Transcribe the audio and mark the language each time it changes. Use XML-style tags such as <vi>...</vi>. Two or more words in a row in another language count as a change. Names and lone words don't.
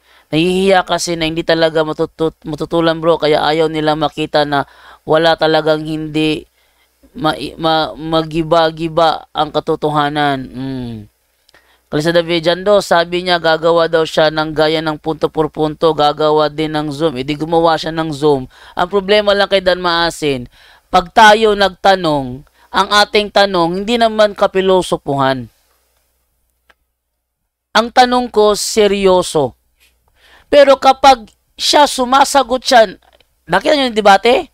<tl>Nahihiya kasi na hindi talaga matutulan bro, kaya ayaw nila makita na wala talagang hindi magiba-giba ang katotohanan. Kalisa David Jando, sabi niya gagawa daw siya ng gaya ng</tl> <es>punto por punto,</es> <tl>gagawa din ng Zoom. Hindi gumawa siya ng Zoom. Ang problema lang kay Dan Maasin, pag tayo nagtanong, ang ating tanong, hindi naman kapilosopuhan. Ang tanong ko, seryoso. Pero kapag siya sumasagot siya, nakita niyo yung debate?</tl>